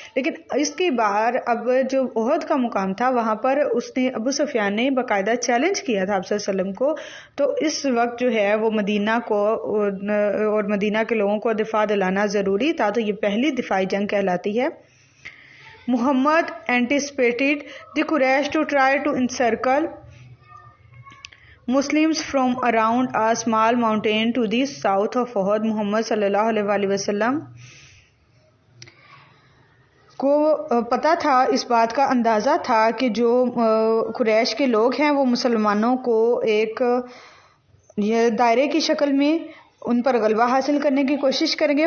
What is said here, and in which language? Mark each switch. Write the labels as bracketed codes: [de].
[ur] لیکن اس کی بار اب جو احد کا مقام تھا وہاں پر اس نے ابو سفیان نے باقاعدہ چیلنج کیا تھا آپ صلی اللہ علیہ وسلم کو. تو اس وقت جو ہے وہ مدینہ کو اور مدینہ کے لوگوں کو دفاع دلانا ضروری تھا. تو یہ پہلی دفاعی جنگ کہلاتی ہے. [en] Muhammad anticipated the Quraysh to try to encircle Muslims from around a small mountain to the south of Uhud. [ur] محمد صلی اللہ علیہ وآلہ وسلم کو پتہ تھا، اس بات کا اندازہ تھا کہ جو قریش کے لوگ ہیں وہ مسلمانوں کو ایک دائرے کی شکل میں ان پر غلبہ حاصل کرنے کی کوشش کریں گے.